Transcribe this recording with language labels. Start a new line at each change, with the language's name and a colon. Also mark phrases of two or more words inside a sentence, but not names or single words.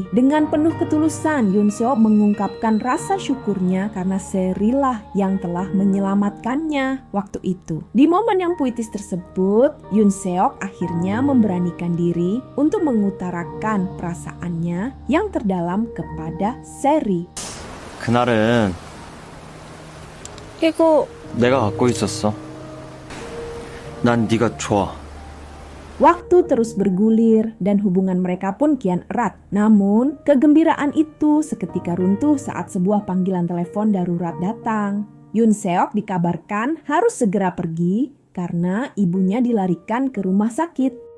Indonesian: Dengan penuh ketulusan, Yoon Seok mengungkapkan rasa syukurnya karena Seri lah yang telah menyelamatkannya waktu itu. Di momen yang puitis tersebut, Yoon Seok akhirnya memberanikan diri untuk mengutarakan perasaannya yang terdalam kepada Seri.
Korean: 그날은 이거 내가 갖고 있었어. 난 네가 좋아.
Indonesian: Waktu terus bergulir dan hubungan mereka pun kian erat. Namun, kegembiraan itu seketika runtuh saat sebuah panggilan telepon darurat datang. Yoon Seok dikabarkan harus segera pergi karena ibunya dilarikan ke rumah sakit.